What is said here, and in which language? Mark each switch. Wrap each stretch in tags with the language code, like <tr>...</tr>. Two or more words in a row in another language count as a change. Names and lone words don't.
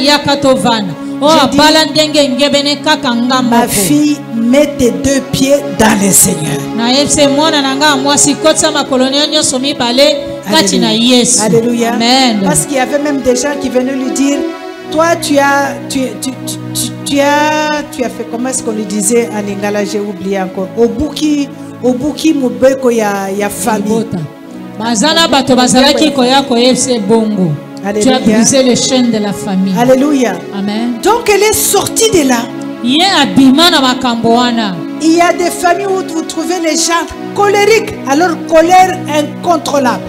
<fr>Ma fille, mets tes deux pieds dans le Seigneur. Alléluia. Amen. Parce qu'il y avait même des gens qui venaient lui dire, toi tu as fait, comment est-ce qu'on lui disait en Lingala, j'ai oublié encore.</fr> <ln>Obuki mubeko ya famille.</ln> <fr>Tu as brisé les chaînes de la famille. Alléluia. Amen. Donc elle est sortie de là. Il y a des familles où vous trouvez les gens colériques, alors colère incontrôlable.</fr>